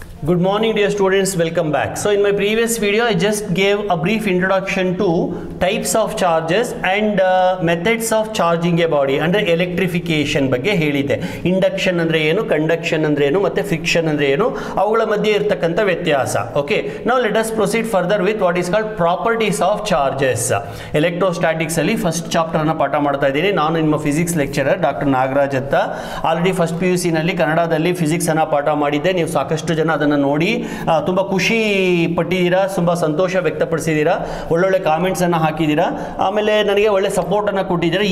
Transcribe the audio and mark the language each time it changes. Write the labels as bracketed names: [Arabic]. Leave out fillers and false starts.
[English] Good morning dear students, welcome back. So in my previous video I just gave a brief introduction to types of charges and methods of charging a body under electrification [Kannada] ಬಗ್ಗೆ ಹೇಳಿದೆ. Induction ಅಂದ್ರೆ ಏನು, conduction ಅಂದ್ರೆ ಏನು ಮತ್ತೆ friction ಅಂದ್ರೆ ಏನು, ಅವುಗಳ ಮಧ್ಯೆ ಇರತಕ್ಕಂತ ವ್ಯತ್ಯಾಸ. [English] Okay, now let us proceed further with what is called properties of charges. [Kannada] Electrostatics ಅಲ್ಲಿ ಫಸ್ಟ್ ಚಾಪ್ಟರ್ ಅನ್ನು ಪಾಠ ಮಾಡ್ತಾ ಇದ್ದೀನಿ. ನಾನು ನಿಮ್ಮ ಫಿಸಿಕ್ಸ್ ಲೆಕ್ಚರರ್ ಡಾಕ್ಟರ್ ನಾಗರಾಜ್ ಅಂತ. ಆಲ್ರೆಡಿ ಫಸ್ಟ್ PUC ನಲ್ಲಿ ಕನ್ನಡದಲ್ಲಿ ಫಿಸಿಕ್ಸ್ ಅನ್ನು ಪಾಠ ಮಾಡಿದ್ದೆ. ನೀವು ಸಾಕಷ್ಟು ಜನ ಅದನ್ನು ನೋಡಿ ತುಂಬಾ ಖುಷಿ ಪಟ್ಟಿದ್ದೀರಾ, ತುಂಬಾ ಸಂತೋಷ ವ್ಯಕ್ತಪಡಿಸಿದ್ದೀರಾ, ಒಳ್ಳೊಳ್ಳೆ ಕಾಮೆಂಟ್ಸ್ ಅನ್ನು ಹಾಕಿದ್ದೀರಾ, ಆಮೇಲೆ ನನಗೆ ಒಳ್ಳೆ ಸಪೋರ್ಟ್ ಅನ್ನು ಕೊಟ್ಟಿದ್ದೀರಾ.